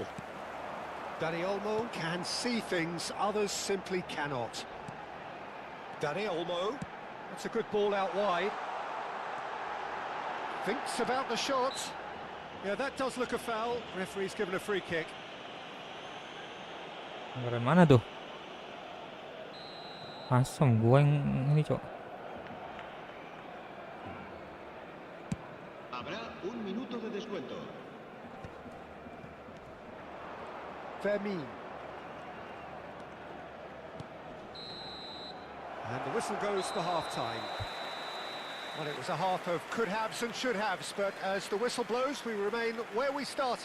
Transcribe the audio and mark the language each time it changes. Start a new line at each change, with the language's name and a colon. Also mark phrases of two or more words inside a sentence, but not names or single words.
English: Dani Olmo can see things others simply cannot. Dani Olmo. That's a good ball out wide. Thinks about the shot. Yeah, that does look a foul. Referee's given a free kick.
Indonesian: Dari mana tuh? Asem gua yang ini, Cok.
Spanish: Habrá un minuto de descuento. Fermin.
English: And the whistle goes for half-time. Well, it was a half of could-haves and should-haves, but as the whistle blows, we remain where we started.